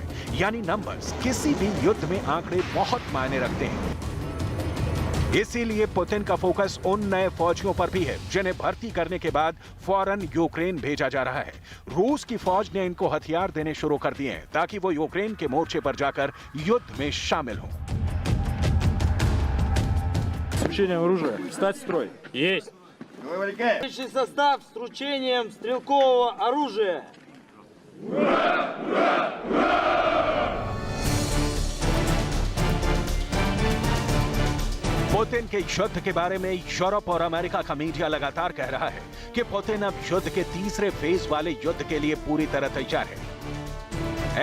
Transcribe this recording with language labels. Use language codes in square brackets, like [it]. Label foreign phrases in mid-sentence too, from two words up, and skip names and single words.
[hi] यानी नंबर्स किसी भी युद्ध में आंकड़े बहुत मायने रखते हैं। इसीलिए पुतिन का फोकस उन नए फौजियों पर भी है जिन्हें भर्ती करने के बाद फौरन यूक्रेन भेजा जा रहा है। रूस की फौज ने इनको हथियार देने शुरू कर दिए हैं ताकि वो यूक्रेन के मोर्चे पर जाकर युद्ध में शामिल हों। [ru] Вручением оружия. Встать в строй. Есть. Личный состав с вручением стрелкового оружия. [hi] पुतिन के युद्ध के बारे में यूरोप और अमेरिका का मीडिया लगातार कह रहा है कि पुतिन अब युद्ध के तीसरे फेज वाले युद्ध के लिए पूरी तरह तैयार है।